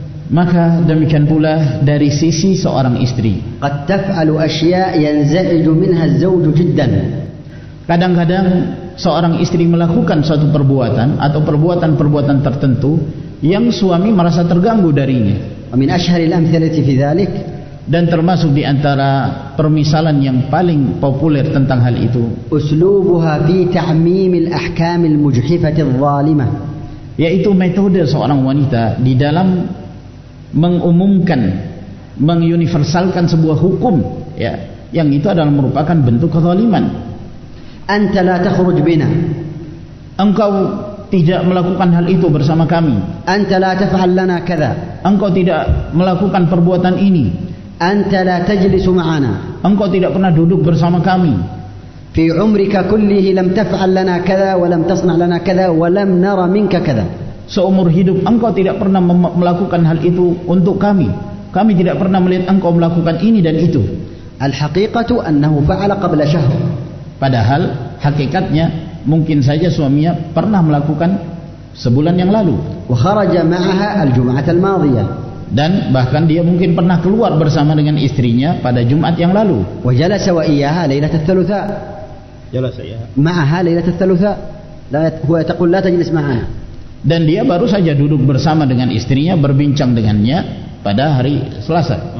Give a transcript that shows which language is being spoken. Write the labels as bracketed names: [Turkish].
[Indonesian] Maka demikian pula dari sisi seorang istri. [Arabic] قد تفعل أشياء ينزعج منها الزوج جدا. [Indonesian] Kadang-kadang seorang istri melakukan suatu perbuatan atau perbuatan-perbuatan tertentu yang suami merasa terganggu darinya. [Arabic] ومن أشهر الأمثلة في ذلك, [Indonesian] dan termasuk di antara permisalan yang paling populer tentang hal itu, [Arabic] أسلوبها في تعميم الأحكام المجحفة الظالمة. [Indonesian] Yaitu metode seorang wanita di dalam mengumumkan, menguniversalkan sebuah hukum, ya, yang itu adalah merupakan bentuk kezaliman. [Arabic] أنت لا تخرج بنا. [Indonesian] Engkau tidak melakukan hal itu bersama kami. [Arabic] أنت لا تفعل لنا كذا. [Indonesian] Engkau tidak melakukan perbuatan ini. [Arabic] أنت لا تجلس معنا. [Indonesian] Engkau tidak pernah duduk bersama kami. [Arabic] في عمرك كله لم تفعل لنا كذا ولم تصنع لنا كذا ولم نرى منك كذا. [Indonesian] Seumur hidup engkau tidak pernah melakukan hal itu untuk kami. Kami tidak pernah melihat engkau melakukan ini dan itu. [Arabic] الحقيقة أنه فعل قبل شهر. [Indonesian] Padahal hakikatnya mungkin saja suaminya pernah melakukan sebulan yang lalu. [Arabic] وخرج معها الجمعة الماضية. [Indonesian] Dan bahkan dia mungkin pernah keluar bersama dengan istrinya pada Jumat yang lalu. [Arabic] وجلس وإياها ليلة الثلاثاء. [Indonesian] Jelas ya. [Arabic] معها ليلة الثلاثاء. هو تقول لا تجلس معنا. [Indonesian] Dan dia baru saja duduk bersama dengan istrinya, berbincang dengannya pada hari Selasa.